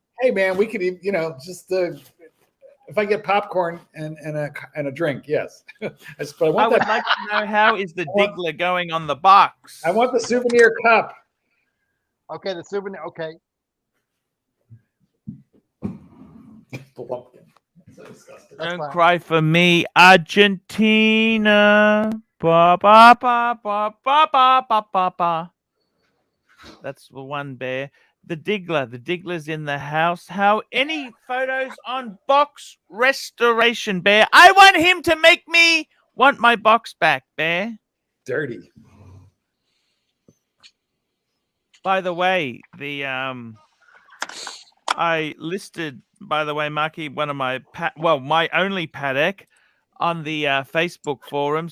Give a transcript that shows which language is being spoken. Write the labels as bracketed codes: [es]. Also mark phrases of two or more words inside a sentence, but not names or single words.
[en] Hey man, we could, just if I get popcorn and a drink, yes. But I would like to know how is the Diggler going on the box. I want the souvenir cup. Okay, the souvenir. Okay. Don't cry for me, Argentina. Ba, ba, ba, ba, ba, ba, ba, ba, ba. That's the one, Bear. The Diggler's in the house. How any photos on box restoration, Bear? I want him to make me want my box back, Bear. Dirty. By the way, I listed, by the way, Marky, one of my my only paddock on the Facebook forums.